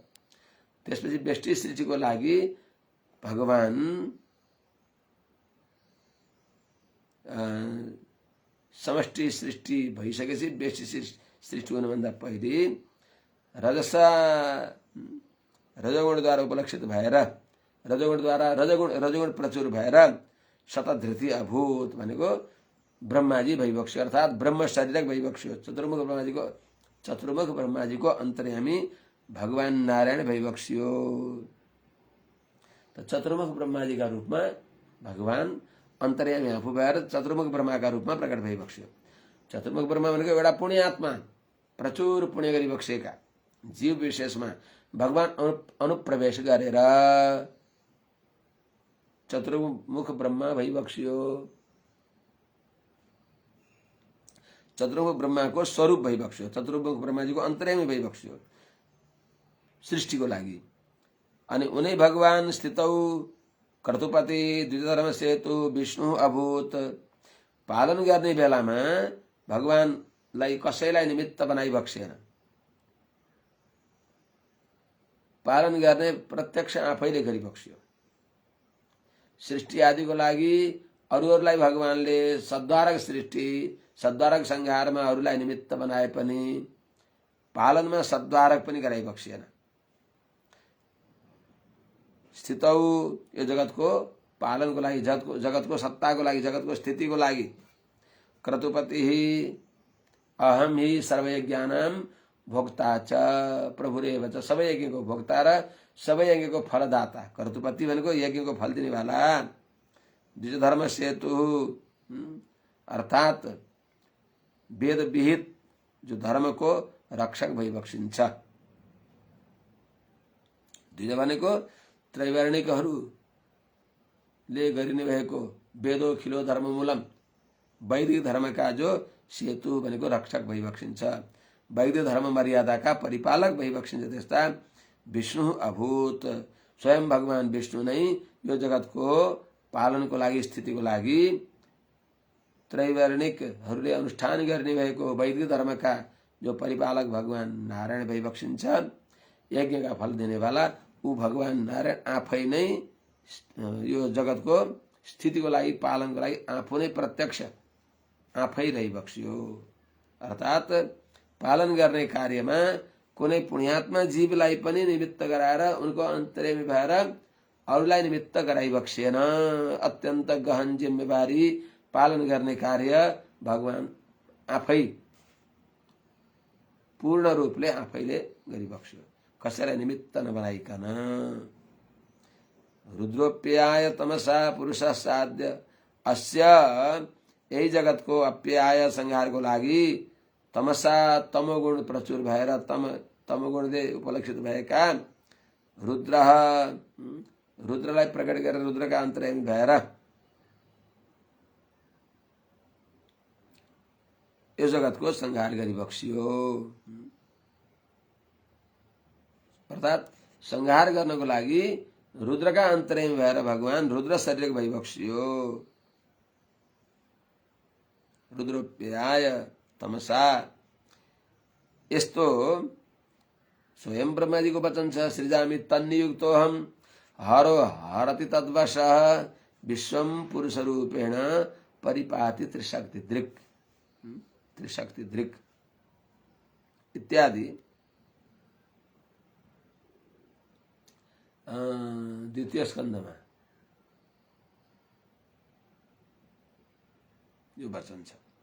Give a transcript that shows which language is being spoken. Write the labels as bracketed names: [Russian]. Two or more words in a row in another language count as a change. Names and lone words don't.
[Nepali] त्यसपछि व्यष्टि सृष्टिको लागि भगवान समष्टि सृष्टि भइसकेपछि व्यष्टि सृष्टि हुनुभन्दा पहिले रजोगुणद्वारा उपलक्षित भएर रजोगुण प्रचुर भएर शतधृति अभूत भनेको ब्रह्माजी भइबक्स्यो अर्थात ब्रह्म शरीरक भइबक्स्यो। चतुर्मुख ब्रह्माजी को अंतर्यामी भगवान नारायण भइबक्स्यो। तो चतुर्मुख ब्रह्माजी [Hindi] का रूप में [Nepali] भगवान अंतर्यामी आफू भएर चतुर्मुख ब्रह्मा [Hindi] का रूप में [Nepali] प्रकट भइबक्स्यो। चतुर्मुख ब्रह्मा भनेको एउटा पुण्य आत्मा, प्रचुर पुण्य गरिबक्सेका जीव विशेषमा भगवान अनुप्रवेश गरेर चतुर्मुख ब्रह्मा भइबक्स्यो। चतुर्मुख ब्रह्मा को स्वरूप भइबक्स्यो। चतुर्मुख ब्रह्माजी को अंतर्यामी भइबक्स्यो सृष्टि को लागि। अनि उनै भगवान स्थितौ क्रतुपति द्विजधर्म सेतु विष्णु अभूत। पालन गर्ने बेलामा भगवानलाई कसैलाई निमित्त बनाइबक्सेन। पालन गर्ने प्रत्यक्ष आफैले गरिबक्स्यो। सृष्टि आदिको लागि अरूहरूलाई भगवानले सद्वारक सृष्टि सद्वारक संहारमा अरूलाई निमित्त बनाए पनि पालनमा सद्वारक पनि गराइबक्सेन। स्थितौ यो जगतको पालनको लागि, जगतको सत्ताको लागि, जगतको स्थितिको लागि। [Sanskrit] क्रतुपति अहम ही सर्वयज्ञानां भोक्ता च प्रभुरेव च। [Nepali] सबै यज्ञको भोक्ता र सबै यज्ञको फलदाता। क्रतुपति भनेको यज्ञको फल दिने वाला। द्विजधर्म सेतु अर्थात वेद विहित जो धर्म को रक्षक भइबक्सिन्छ। द्विज भनेको त्रैवर्णिकहरूले गरिने भएको [Sanskrit] वेदो खिलो धर्ममूलम [Nepali] वैदिक धर्म का जो सेतु भनेको रक्षक भइबक्सिन्छ। वैदिक धर्म मर्यादा का परिपालक भइबक्सिन्छ। त्यस्ता विष्णु अभूत स्वयं भगवान विष्णु नै यो जगत को पालन को लागि, स्थिति को लागि त्रैवर्णिकहरूले अनुष्ठान गर्ने भएको वैदिक धर्म का जो परिपालक भगवान नारायण भइबक्सिन्छ। [Hindi] यज्ञ का फल देने वाला [Nepali] ऊ भगवान नारायण आफै नै यो जगत को स्थिति को लागि, पालन को लागि आफू नै प्रत्यक्ष आफै रहिबक्स्यो। अर्थात पालन गर्ने कार्यमा कुनै पुण्यात्मा जीवलाई पनि निमित्त गराएर उनको अन्तर्यामी भएर अरूलाई निमित्त गराइबक्सेन। अत्यन्त गहन जिम्मेवारी पालन गर्ने कार्य भगवान आफै पूर्ण रूपले आफैले गरिबक्स्यो, कसैलाई निमित्त नबनाइकन। [Sanskrit] रुद्रोप्याय तमसा पुरुष साध्य अस्य। [Nepali] यही जगत को अप्याय संहार को लागि तमसा तमोगुण प्रचुर भएर तमोगुणले उपलक्षित भएका रुद्रलाई प्रकट गरेर रुद्रका अन्तर्यामी भएर यो जगत को संहार गरिबक्सियो। अर्थात संहार गर्नको लागि रुद्रका अन्तर्यामी भएर भगवान रुद्र शरीर भइबक्सियो। [Sanskrit] रुद्रोप्याय तमसा। [Nepali] यस्तो स्वयं ब्रह्मा जी को वचन छ। [Sanskrit] सृजामि तन्नियुक्तोऽहम् हरो हरति तद्वशः विश्वं पुरुष रूपेण परिपाति त्रिशक्ति दृक् [Nepali] इत्यादि द्वितीय स्कन्धमा यो वचन छ।